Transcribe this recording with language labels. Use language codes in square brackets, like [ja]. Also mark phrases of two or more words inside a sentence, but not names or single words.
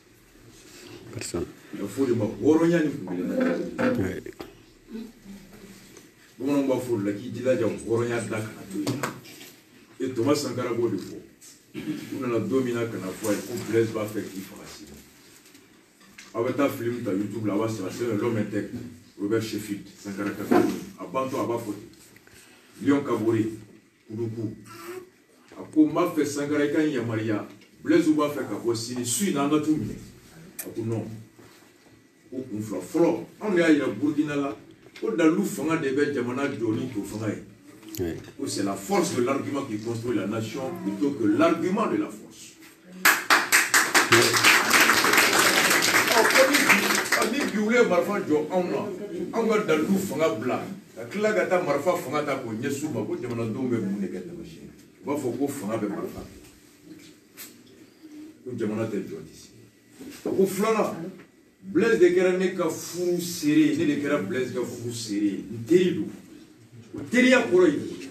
[bm] a fɔ de ma hɔrɔnya ni kunkelenya bamananw b'a fɔ o la k'i jilaja hɔrɔnya da kana to yen e Thomas Sankara b'o de fɔ u nana don min na ka na fɔ a ye ko Blaise b'a fɛ k'i faga sini aw bɛ taa film ta YouTube la a b'a sɔrɔ [fr] c'est l'homme intègre [bm] Robert Sheffield Sankara ka a bantɔ a b'a fɔ ten Lion Kabore Kuduku a ko n b'a fɛ Sankara i ka n yamaruya Blaise b'a fɛ ka bɔ sini su in na an ka t'u minɛ a ko non ko kun fila fɔlɔ anw de y'a yira Burkina la ko dalilu fanga de bɛ jamana jɔ ni to fanga ye ko [fr] c'est la force de l'argument qui construit la nation plutôt que l'argument de la force. [bm] Ni bi u ye marifa jɔ anw na anw ka dalilu fanga bila ka tila ka taa marifa fanga ta k'o ɲɛsin u ma ko jamanadenw bɛ mun de kɛ tamasiyɛn u b'a fɔ ko fanga bɛ marifa ko jamana tɛ jɔ di ko filanan Blaise de kɛra ne ka furu seere ne de kɛra Blaise ka furu seere n teri don o teriya kɔrɔ ye